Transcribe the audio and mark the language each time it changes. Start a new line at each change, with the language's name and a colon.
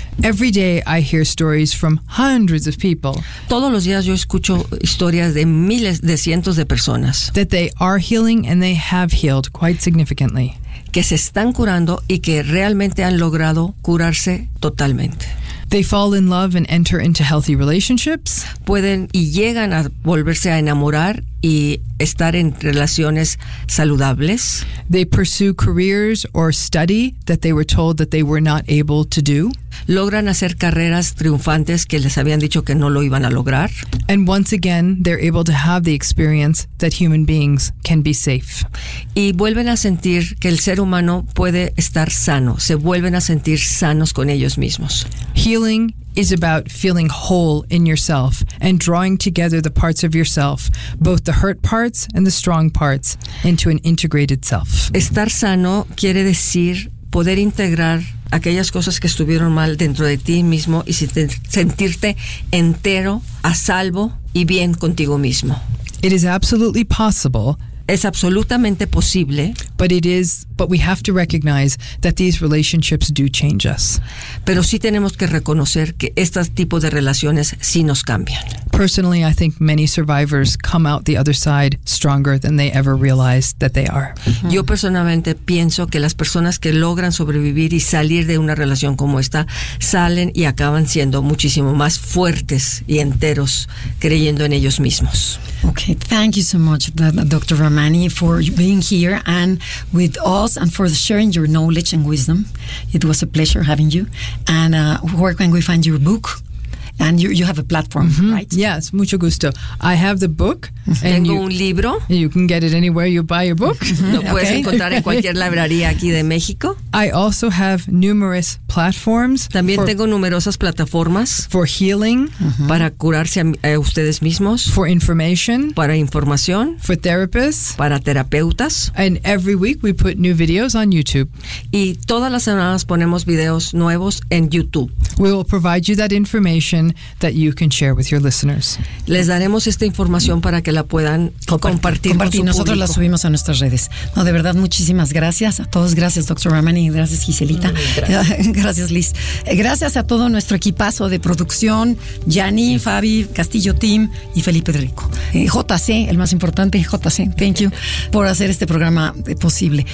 English: Every day I hear stories from hundreds of people.
Spanish: Todos los días yo escucho historias de miles, de cientos de personas.
English: That they are healing and they have healed quite significantly.
Spanish: Que se están curando y que realmente han logrado curarse totalmente.
English: They fall in love and enter into healthy relationships.
Spanish: Pueden y llegan a volverse a enamorar y estar en relaciones saludables.
English: They pursue careers or study that they were told that they were not able to do.
Spanish: Logran hacer carreras triunfantes que les habían dicho que no lo iban a lograr.
English: And once again, they're able to have the experience that human beings can be safe.
Spanish: Y vuelven a sentir que el ser humano puede estar sano. Se vuelven a sentir sanos con ellos mismos.
English: Healing is about feeling whole in yourself and drawing together the parts of yourself, both the hurt parts and the strong parts, into an integrated self.
Spanish: Estar sano quiere decir poder integrar aquellas cosas que estuvieron mal dentro de ti mismo y sentirte entero, a salvo y bien contigo mismo.
English: It is absolutely possible.
Spanish: Es absolutamente posible.
English: But we have to recognize that these relationships do change us.
Spanish: Pero sí tenemos que reconocer que este tipo de relaciones sí nos cambian.
English: Personally, I think many survivors come out the other side stronger than they ever realized that they are. Uh-huh.
Spanish: Yo personalmente pienso que las personas que logran sobrevivir y salir de una relación como esta salen y acaban siendo muchísimo más fuertes y enteros creyendo en ellos mismos.
English: Okay, thank you so much, Dr. Ramani, for being here and with us and for sharing your knowledge and wisdom. It was a pleasure having you. And where can we find your book? And you have a platform, mm-hmm. right? Yes,
Spanish: mucho gusto.
English: I have the book.
Spanish: Mm-hmm. Tengo un libro.
English: You can get it anywhere you buy your book.
Spanish: Mm-hmm. Lo puedes okay. encontrar en cualquier librería aquí de México.
English: I also have numerous platforms.
Spanish: También tengo numerosas plataformas.
English: For healing.
Spanish: Mm-hmm. Para curarse a ustedes mismos.
English: For information.
Spanish: Para información.
English: For therapists.
Spanish: Para terapeutas.
English: And every week we put new videos on YouTube.
Spanish: Y todas las semanas ponemos videos nuevos en YouTube.
English: We will provide you that information that you can share with your listeners.
Spanish: Les daremos esta información para que la puedan compartir. Nosotros la subimos a nuestras redes. No, de verdad, muchísimas gracias a todos. Gracias, Dr. Ramani. Gracias, Giselita. Gracias, Liz. Gracias a todo nuestro equipazo de producción, Gianni, sí. Fabi, Castillo Team y Felipe de Rico. JC, el más importante, JC,
English: thank you,
Spanish: por hacer este programa posible.